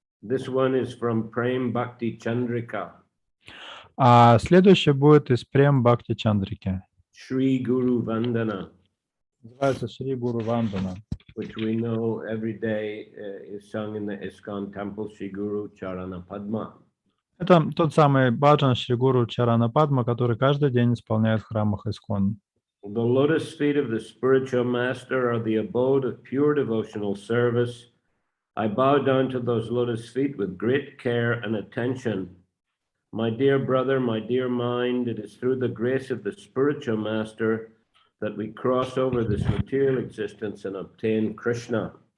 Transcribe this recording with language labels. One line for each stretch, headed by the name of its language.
English: This one is from Prem Bhakti Chandrika.
Russian: А следующее будет из Прем Бхакти Чандрики.
English: Shri Guru Vandana.
Russian: Называется Шри Гуру Вандана.
English: Which we know every day is sung in the ISKCON temple, Shri Guru Charana Padma.
Russian: Это тот самый баджан Шри Гуру Чарана Падма, который каждый день исполняют в храмах Искон.
English: The lotus feet of the spiritual master are the abode of pure devotional service. I bow down to those lotus feet with great care and attention. My dear brother, my dear mind, it is through the grace of the spiritual master that we cross over this material existence and obtain Krishna.